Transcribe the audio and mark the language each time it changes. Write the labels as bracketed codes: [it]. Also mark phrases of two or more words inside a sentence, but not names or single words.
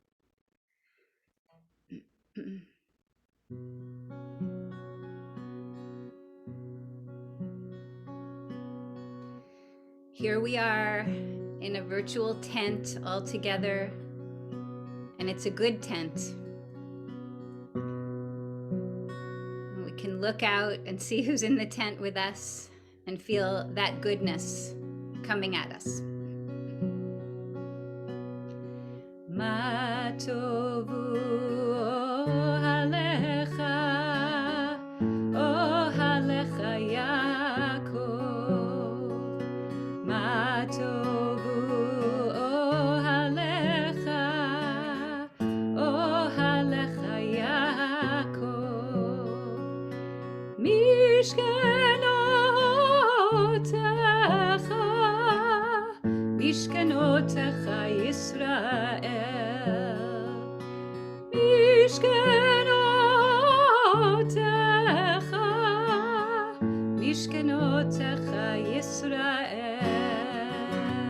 [en] Here we are in a virtual tent all together, and it's a good tent. We can look out and see who's in the tent with us and feel that goodness coming at us. [he] מה טובו אהליך, אהליך יעקב. מה טובו אהליך, אהליך יעקב. משכנותיך, משכנותיך ישראל. משכנותיך, משכנותיך ישראל.